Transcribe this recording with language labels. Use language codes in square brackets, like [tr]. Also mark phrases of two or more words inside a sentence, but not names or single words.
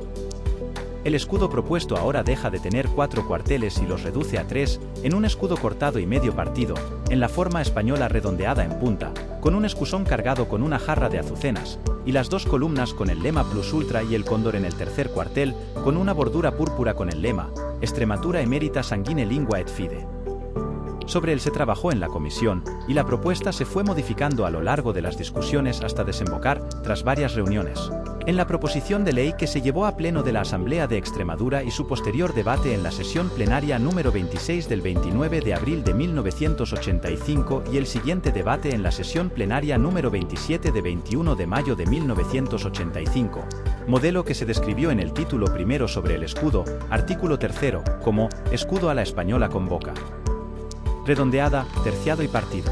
[es] El escudo propuesto ahora deja de tener 4 cuarteles y los reduce a 3, en un escudo cortado y medio partido, en la forma española redondeada en punta, con un escusón cargado con una jarra de azucenas, y las 2 columnas con el lema [la] Plus Ultra [es] y el cóndor en el tercer cuartel, con una bordura púrpura con el lema [la] Extrematura emerita sanguine lingua et fide. [es] Sobre él se trabajó en la comisión, y la propuesta se fue modificando a lo largo de las discusiones hasta desembocar, tras varias reuniones, en la proposición de ley que se llevó a pleno de la Asamblea de Extremadura y su posterior debate en la sesión plenaria número 26 del 29 de abril de 1985 y el siguiente debate en la sesión plenaria número 27 de 21 de mayo de 1985, modelo que se describió en el título primero sobre el escudo, artículo 3, como escudo a la española con boca redondeada, terciado y partido.